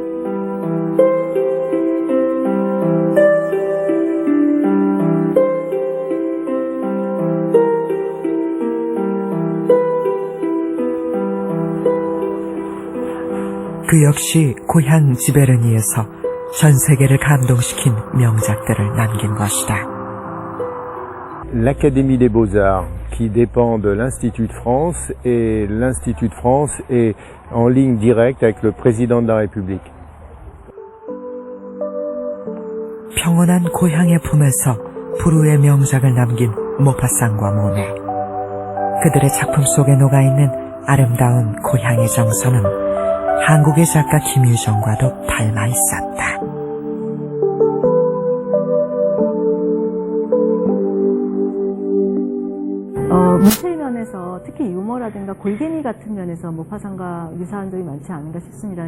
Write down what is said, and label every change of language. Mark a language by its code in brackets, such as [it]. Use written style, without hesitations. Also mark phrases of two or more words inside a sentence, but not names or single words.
[ko] 그 역시 고향 지베르니에서 전 세계를 감동시킨 명작들을 남긴 것이다. [fr] L'Académie des Beaux-Arts, qui dépend de l'Institut de France, et l'Institut de France est en ligne directe avec le président de la République. [ko] 평온한 고향의 품에서 불후의 명작을 남긴 모파상과 모네. 그들의 작품 속에 녹아있는 아름다운 고향의 정서는 한국의 작가 김유정과도 닮아 있었다. 문체의 면에서 특히 유머라든가 골개미 같은 면에서 모파상과 유사한 점이 많지 않은가 싶습니다.